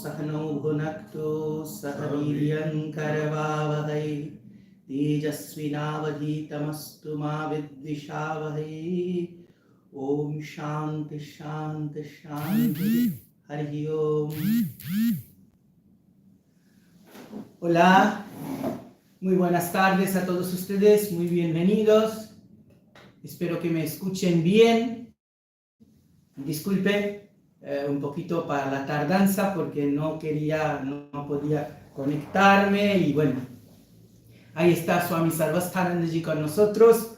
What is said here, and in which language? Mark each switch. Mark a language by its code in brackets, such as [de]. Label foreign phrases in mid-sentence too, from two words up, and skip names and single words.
[sa] सहनौ भुनक्तु सह वीर्यं करवावहै तेजस्विनावधीतमस्तु मा विद्विषावहै ओम शांति शांति शांति हरि ओम. [es] Hola, muy buenas tardes a todos ustedes, muy bienvenidos. Espero que me escuchen bien. Disculpe un poquito para la tardanza porque no podía conectarme y bueno, ahí está Swami Sarvasthanandaji con nosotros.